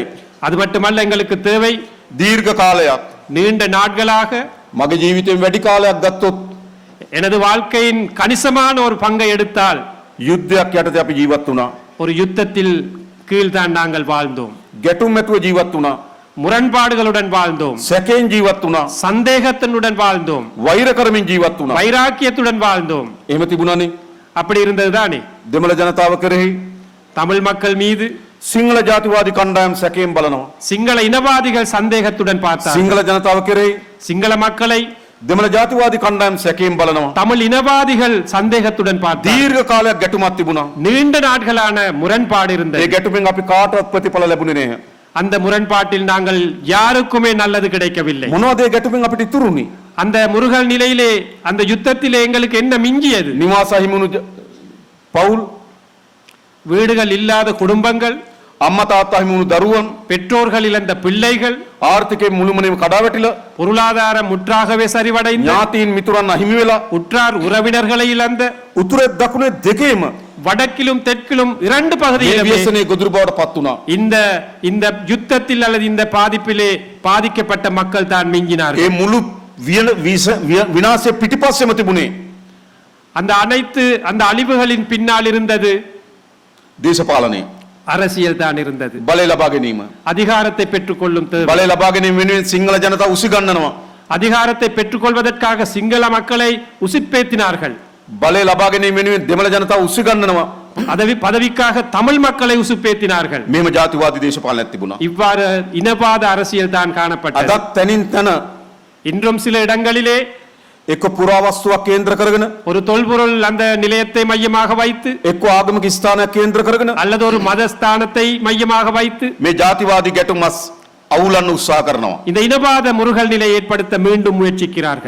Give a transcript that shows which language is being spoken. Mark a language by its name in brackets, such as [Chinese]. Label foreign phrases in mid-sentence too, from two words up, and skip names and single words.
[Tamil] அது மட்டுமல்ல, எங்களுக்கு தேவை [Sinhala] දීර්ඝ කාලයක් [Tamil] நீண்ட நாட்களாக [Sinhala] මගේ ජීවිතයෙන් වැඩි කාලයක් ගත්තොත් [Tamil] எனது வாழ்க்கையின் கணிசமான ஒரு பங்கை எடுத்தால் [Sinhala] යුද්ධයක් යටතේ අපි ජීවත් වුණා. [Tamil] ஒரு யுத்தத்தில் கீழ்தான் நாங்கள் வாழ்ந்தோம். [Sinhala] ගැටුම් ඇතුව ජීවත් වුණා. [Tamil] முரண்பாடுகளுடன் வாழ்ந்தோம். [Sinhala] සැකෙන් ජීවත් වුණා. [Tamil] சந்தேகத்தினுடன் வாழ்ந்தோம். [Sinhala] වෛර කරමින් ජීවත් වුණා. [Tamil] வைராக்கியத்துடன் வாழ்ந்தோம். [Sinhala] එහෙම තිබුණානේ. [Tamil] அப்படி இருந்ததுதானே [Sinhala] දෙමළ ජනතාව කෙරෙහි [Tamil] தமிழ் மக்கள் மீது [Sinhala] සිංහල ජාතිවාදී කණ්ඩායම් සැකයෙන් බලනවා. [Tamil] சிங்கள இனவாதிகள் சந்தேகத்துடன் பார்த்தார். [Sinhala] සිංහල ජනතාව කෙරෙහි [Tamil] சிங்கள மக்களை [Sinhala] දෙමළ ජාතිවාදී කණ්ඩායම් සැකයෙන් බලනවා. [Tamil] தமிழ் இனவாதிகள் சந்தேகத்துடன் பார்த்தார். [Sinhala] දීර්ඝ කාලයක් ගැටුමක් තිබුණා. [Tamil] நீண்ட நாட்களான முரண்பாடு [Sinhala] ඒ [Tamil] இருந்தது. [Sinhala] ගැටුමෙන් අපි කාටවත් ප්‍රතිඵල ලැබුණේ නැහැ. [Tamil] அந்த முரண்பாட்டில் நாங்கள் யாருக்குமே நல்லது கிடைக்கவில்லை. [Sinhala] මොනවද ඒ ගැටුමෙන් අපිට ඉතුරුනේ? [Tamil] அந்த முருகல் நிலையிலே, அந்த யுத்தத்திலே எங்களுக்கு என்ன மிஞ்சியது? [Sinhala] නිවාස හිමුණු පවුල්, [Tamil] வீடுகள் இல்லாத குடும்பங்கள், [Sinhala] අම්මා තාත්තා හිමුණු දරුවන්, [Tamil] பெற்றோர்கள் இழந்த பிள்ளைகள், [Sinhala] ආර්ථිකයෙන් මුළුමනින්ම කඩාවැටිලා, [Tamil] பொருளாதாரம் முற்றாகவே சரிவடைந்த, [Sinhala] ඥාතීන් මිතුරන් අහිමි වෙලා, [Tamil] உற்றார் உறவினர்களை இழந்த, [Sinhala] උතුරේ දකුණේ දෙකේම [Tamil] வடக்கிலும் தெற்கிலும் இரண்டு [Sinhala] මේ [Tamil] பகுதியிலுமே [Sinhala] ව්‍යසනයේ ගොදුරු බවට පත් වුණා. [Tamil] இந்த இந்த யுத்தத்தில் அல்லது இந்த பாதிப்பிலே பாதிக்கப்பட்ட மக்கள் தான் மிஞ்சினார்கள். [Sinhala] ඒ මුළු විනාශය පිටිපස්සෙම තිබුණේ [Tamil] அந்த அழிவுகளின் பின்னால் இருந்தது [Sinhala] දේශපාලනය. [Tamil] அரசியல் தான் இருந்தது. [Sinhala] බලය ලබා ගැනීම. [Tamil] அதிகாரத்தை பெற்றுக்கொள்ளும் தேவை. [Sinhala] බලය ලබා ගැනීම වෙනුවෙන් සිංහල ජනතාව උසිගන්නනවා. [Tamil] அதிகாரத்தை பெற்றுக்கொள்வதற்காக சிங்கள மக்களை உசிப்பேத்தினார்கள். [Sinhala] බලය ලබා ගැනීම වෙනුවෙන් දෙමළ ජනතාව උසිගන්නනවා. [Tamil] பதவிக்காக தமிழ் மக்களை உசுப்பேத்தினார்கள். [Sinhala] මෙහෙම ජාතිවාදී දේශපාලනයක් තිබුණා. [Tamil] இவ்வாறு இனவாத அரசியல் தான் காணப்பட்டது. [Sinhala] අදත් තනින් තන [Tamil] இன்றும் சில இடங்களிலே [Sinhala] එක්ක පුරාවස්තුවක් කේන්ද්‍ර කරගෙන [Tamil] ஒரு தொல்பொருள் அந்த நிலையத்தை மையமாக வைத்து, [Sinhala] එක්ක ආගමික ස්ථානයක් කේන්ද්‍ර කරගෙන [Tamil] அல்லது ஒரு மதஸ்தானத்தை மையமாக வைத்து [Sinhala] මේ ජාතිවාදී ගැටුම්ස් අවුලන්න උත්සාහ කරනවා. [Tamil] இந்த இனவாத முருகல் நிலையை ஏற்படுத்த மீண்டும் முயற்சிக்கிறார்கள்.